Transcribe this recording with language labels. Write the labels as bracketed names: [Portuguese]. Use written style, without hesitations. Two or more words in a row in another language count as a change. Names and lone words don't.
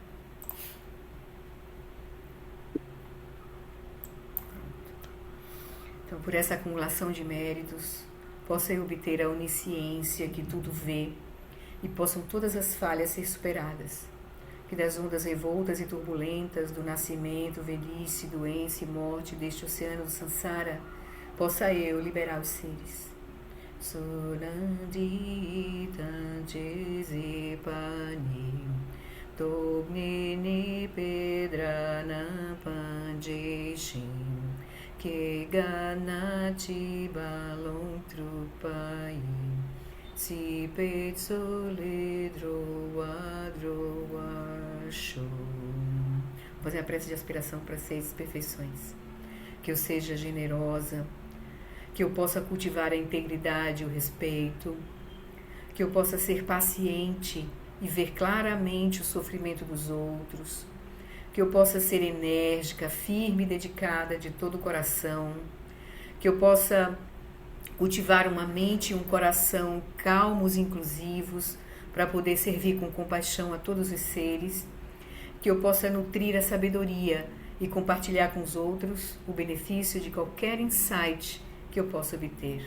[Portuguese] Então, por essa acumulação de méritos, possa eu obter a onisciência que tudo vê e possam todas as falhas ser superadas. que das ondas revoltas e turbulentas do nascimento, velhice, doença e morte deste oceano do Sansara, possa eu liberar os seres. Sorandi Tanchesi Pani Tognini Pedrana Panjeshin Que Ganati Balon Trupai Si Petsoledro Adroasho. Vou fazer a prece de aspiração para 6 perfeições. Que eu seja generosa, que eu possa cultivar a integridade e o respeito, que eu possa ser paciente e ver claramente o sofrimento dos outros, que eu possa ser enérgica, firme e dedicada de todo o coração, que eu possa cultivar uma mente e um coração calmos e inclusivos para poder servir com compaixão a todos os seres, que eu possa nutrir a sabedoria e compartilhar com os outros o benefício de qualquer insight que eu possa obter.